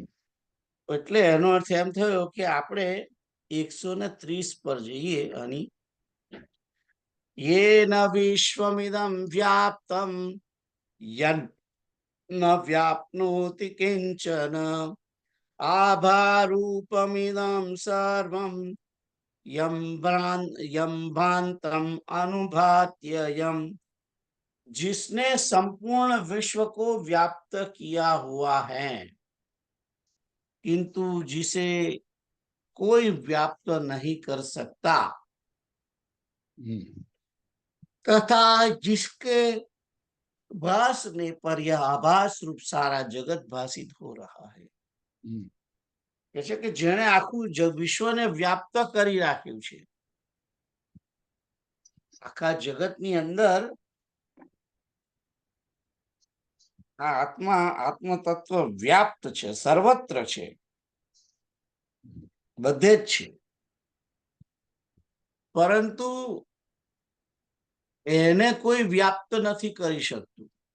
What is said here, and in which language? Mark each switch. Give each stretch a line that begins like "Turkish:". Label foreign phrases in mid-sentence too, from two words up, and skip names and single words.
Gujarati: એટલે એનો અર્થ એમ થયો કે આપણે 130 પર જઈએ.
Sanskrit: અને યેન વિશ્વમિદં વ્યાપ્તમ યન ન વ્યાપ્નોતિ કિંચન આભારૂપમિદં સર્વં यम भांतम अनुभात्ययम.
Hindi: जिसने संपूर्ण विश्व को व्याप्त किया हुआ है किंतु जिसे कोई व्याप्त नहीं कर सकता, तथा जिसके भासने पर यह आभास रूप सारा जगत भासित हो रहा है.
Gujarati: એટલે કે જેણે આખું વિશ્વને વ્યાપ્ત કરી રાખ્યું છે, આખા જગતની અંદર આ આત્મા આત્મ તત્વ વ્યાપ્ત છે, સર્વત્ર છે, બધે જ છે, પરંતુ એને કોઈ વ્યાપ્ત નથી કરી શકતું.